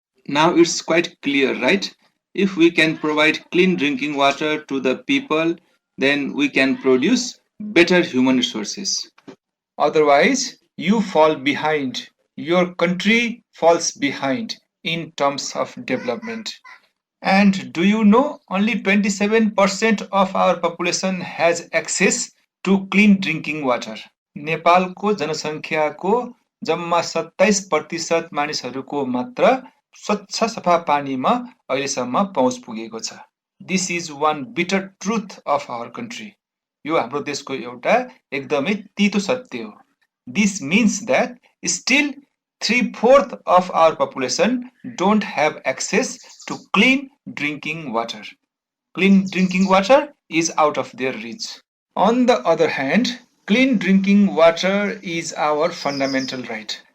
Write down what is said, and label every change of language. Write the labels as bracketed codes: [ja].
[en] Now it's quite clear, right? If we can provide clean drinking water to the people, then we can produce better human resources. Otherwise, you fall behind. Your country falls behind in terms of development. And do you know only 27% of our population has access to clean drinking water? [ne] नेपालको जनसङ्ख्याको जम्मा 27% मानिसहरूको मात्र स्वच्छ सफा पानीमा अहिलेसम्म पहुँच पुगेको छ. [en] This is one bitter truth of our country. [ne] यो हाम्रो देशको एउटा एकदमै तीतो सत्य हो. [en] This means that still 3/4 of our population don't have access to clean drinking water. Clean drinking water is out of their reach. On the other hand, clean drinking water is our fundamental right.